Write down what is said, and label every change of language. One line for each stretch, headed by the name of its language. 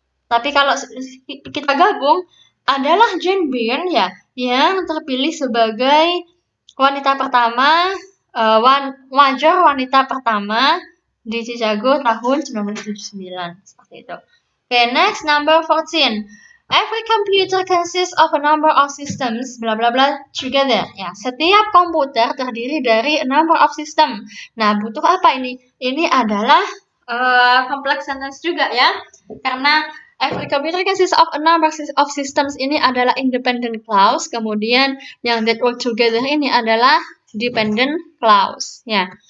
Indonesian: Tapi kalau kita gabung, adalah Jane Byrne ya yang terpilih sebagai wanita pertama, mayor wanita pertama di Chicago tahun 1979 seperti itu.
English: Okay, next number 14. Every computer consists of a number of systems, bla bla bla, together.
Indonesian: Ya, setiap komputer terdiri dari
English: a number of system.
Indonesian: Nah, butuh apa ini? Ini adalah complex sentence juga ya, karena
English: every computer consists of a number of systems
Indonesian: ini adalah independent clause, kemudian yang
English: that work together
Indonesian: ini adalah dependent clause. Ya.